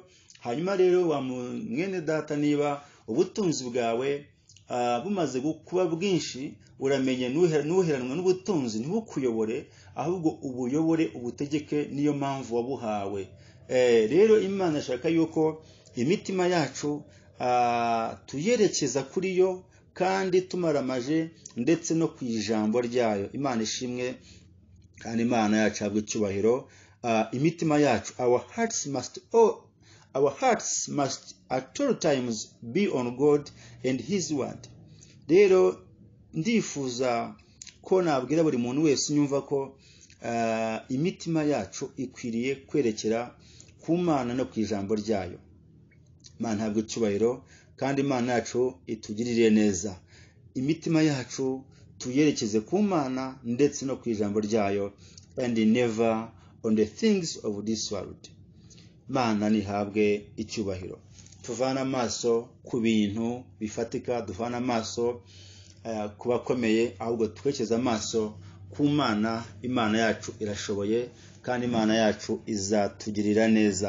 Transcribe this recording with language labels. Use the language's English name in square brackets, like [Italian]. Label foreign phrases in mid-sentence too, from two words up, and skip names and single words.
[Kinyarwanda] Hanyuma rero wa mwene data, niba ubutunzi bwawe bumaze kuba bwinshi, uramenye nuheranwa n'ubutunzi ntibukuyobore, ahubwo ubuyobore ubutegeke, niyo mpamvu wabuhawe. Rero Imana ashaka yuko imitima yacu tuyerekeza kuri yo kandi tumaramaje ndetse no ku ijambo ryayo. Imana ishimwe kandi Imana yacu habwe icyubahiro. Imitima yacu, [English] our hearts must at all times be on God and His word. [Kinyarwanda] Rero ndifuza ko nabwira buri muntu wese unyumva ko imitima yacu ikwiriye kwerekera ku Mana no ku ijambo ryayo. Imana habwe icyubahiro kandi Imana yacu itugirire neza. Imitima yacu tuyerekeze ku Mana ndetse no ku ijambo ryayo, [English] and never on the things of this world. [Kinyarwanda] Mana nihabwe icyubahiro. Tuvana amaso ku bintu bifatika, duvana amaso ku bakomeye, ahubwo twekeza amaso ku Mana. Imana yacu irashoboye kandi Imana yacu izatugirira neza.